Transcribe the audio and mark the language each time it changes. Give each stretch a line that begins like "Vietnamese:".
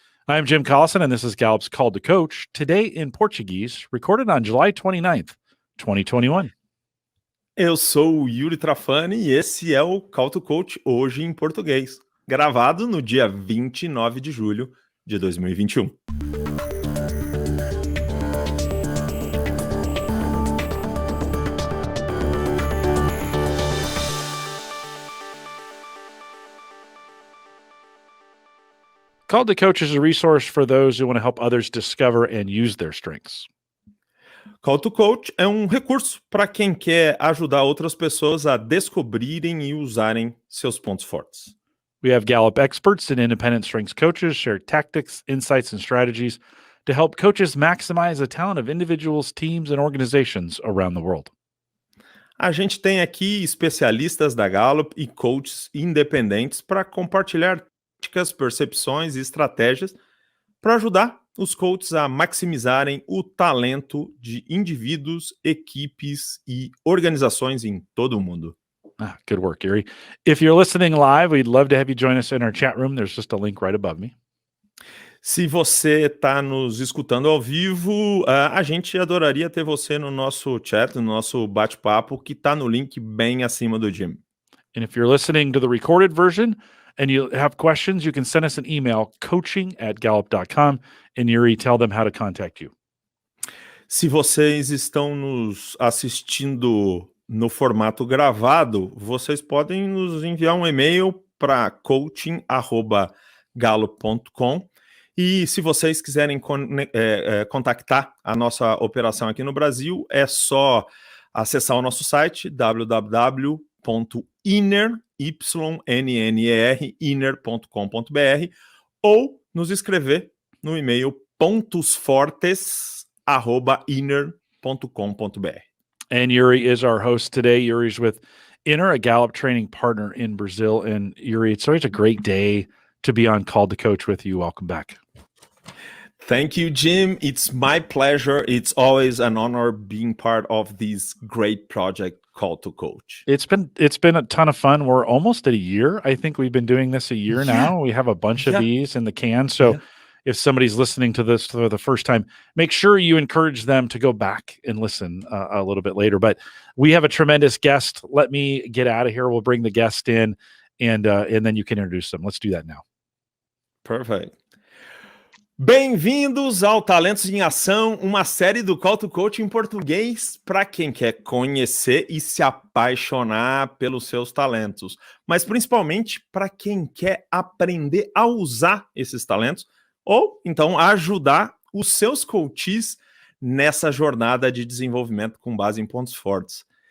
English: I'm Jim Collison, and this is Gallup's Call to Coach, today in Portuguese, recorded on July 29th, 2021.
Portuguese: Eu sou o Yuri Trafani e esse é o Call to Coach, hoje em português, gravado no dia 29 de julho de 2021.
English: Call to Coach is a resource for those who want to help others discover and use their strengths.
Portuguese: Call to Coach é um recurso para quem quer ajudar outras pessoas a descobrirem e usarem seus pontos fortes.
English: We have Gallup experts and independent strengths coaches share tactics, insights, and strategies to help coaches maximize the talent of individuals, teams, and organizations around the world.
Portuguese: A gente tem aqui especialistas da Gallup e coaches independentes para compartilhar táticas, percepções e estratégias para ajudar os coaches a maximizarem o talento de indivíduos, equipes e organizações em todo o mundo.
English: Good work, Yuri. If you're listening live, we'd love to have you join us in our chat room. There's just a link right above me.
Portuguese: Se você está nos escutando ao vivo, a gente adoraria ter você no nosso chat, no nosso bate-papo, que está no link bem acima do Jim.
English: And if you're listening to the recorded version and you have questions, you can send us an email, coaching@gallup.com, and Yuri, tell them how to contact you.
Portuguese: Se vocês estão nos assistindo no formato gravado, vocês podem nos enviar um e-mail para coaching@gallup.com. E se vocês quiserem contactar a nossa operação aqui no Brasil, é só acessar o nosso site www.inner.com.br ou nos escrever no e-mail pontosfortes@inner.com.br.
English: And Yuri is our host today. Yuri's with Inner, a Gallup training partner in Brazil. And Yuri, it's always a great day to be on Call to Coach with you. Welcome back. Thank you, Jim. It's my pleasure. It's always an honor being part of this great project, Call to Coach. It's been a ton of fun. We're almost at a year. I think we've been doing this a year now. We have a bunch of these in the can. So if somebody's listening to this for the first time, make sure you encourage them to go back and listen a little bit later. But we have a tremendous guest. Let me get out of here. We'll bring the guest in and then you can introduce them. Let's do that now. Perfect.
Portuguese: Bem-vindos ao Talentos em Ação, uma série do Call to Coach em português para quem quer conhecer e se apaixonar pelos seus talentos, mas principalmente para quem quer aprender a usar esses talentos ou então ajudar os seus coaches nessa jornada de desenvolvimento com base em pontos fortes.